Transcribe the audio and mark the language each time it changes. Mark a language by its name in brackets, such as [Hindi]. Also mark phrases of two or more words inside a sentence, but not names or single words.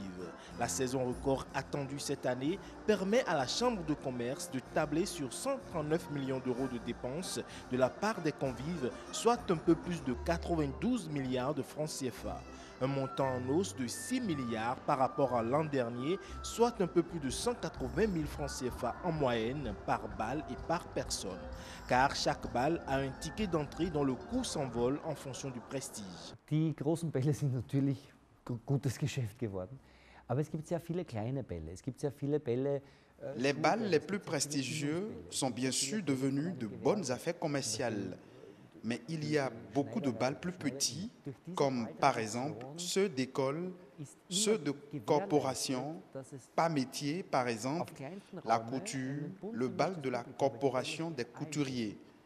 [French] La saison record attendue cette année permet à la Chambre de commerce de tabler sur 139 millions d'euros de dépenses de la part des convives, soit un peu plus de 92 milliards de francs CFA. Un montant en hausse de 6 milliards par rapport à l'an dernier, soit un peu plus de 180 000 francs CFA en moyenne par balle et par personne. Car chaque balle a un ticket d'entrée dont le coût s'envole en fonction du prestige. [German] Die großen Bälle sind natürlich gutes Geschäft geworden, aber es gibt sehr viele kleine Bälle. Es gibt sehr viele Bälle. [French] Les bals les plus prestigieux sont bien sûr devenus de bonnes affaires commerciales. Mais il y a beaucoup de bals plus petits, comme par exemple ceux d'écoles, ceux de corporations, pas métiers, par exemple, la couture, le bal de la corporation des couturiers.